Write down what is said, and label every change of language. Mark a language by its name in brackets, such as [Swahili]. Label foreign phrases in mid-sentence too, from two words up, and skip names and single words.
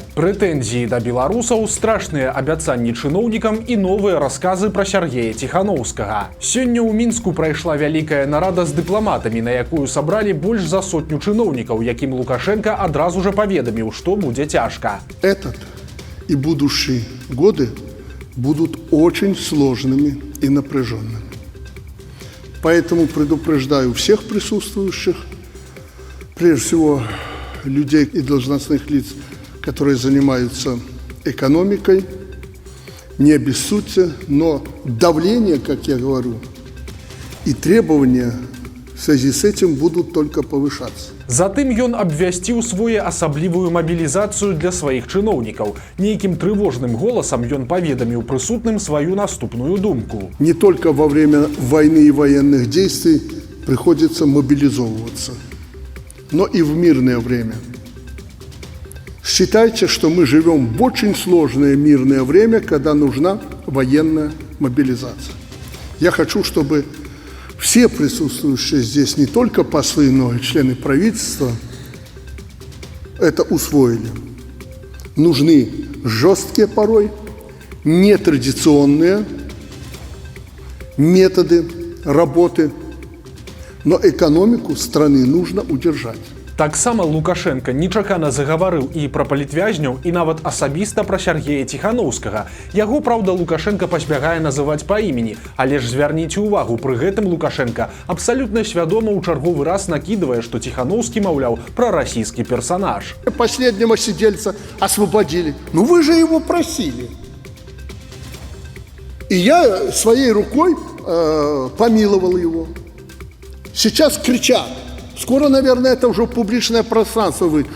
[Belarusian] Прэтэнзіі да беларусаў, страшныя абяцанні чыноўнікам і новыя расказы пра Сяргея Ціханаўскага. Сёння ў Мінску прайшла вялікая нарада з дыпламатамі, на якую сабралі больш за 100 чыноўнікаў, якім Лукашенко адразу жа паведаміў, што будзе цяжка. [Russian] Этот и будущие годы будут очень сложными и напряженными. Поэтому предупреждаю всех присутствующих, прежде всего людей и должностных лиц, которые занимаются экономикой, не обессудьте, но давление, как я говорю, и требования в связи с этим будут только повышаться. [Belarusian] Затым ён абвясціў своеасаблівую мабілізацыю для сваіх чыноўнікаў. Нейкім трывожным голасам ён паведаміў прысутным сваю наступную думку. [Russian] Не только во время войны и военных действий приходится мобилизовываться, но и в мирное время. Считайте, что мы живем в очень сложное мирное время, когда нужна военная мобилизация. Я хочу, чтобы все присутствующие здесь, не только послы, но и члены правительства, это усвоили. Нужны жесткие порой, нетрадиционные методы работы, но экономику страны нужно удержать. [Belarusian] Таксама Лукашенко нечакана загаварыў і пра палітвязняў, і нават асабіста пра Сяргея Ціханаўскага. Яго, праўда, Лукашенко пазбягае называць па імені, але ж звярніце ўвагу, пры гэтым Лукашенко абсалютна свядома ў чарговы раз накідвае, што Ціханаўскі, маўляў, прарасійскі персонаж. [Russian] Последнего сидельца освободили. Ну вы же его просили. И я своей рукой помиловал его. Сейчас кричат. Скоро, наверное, это уже публичное пространство выйдет.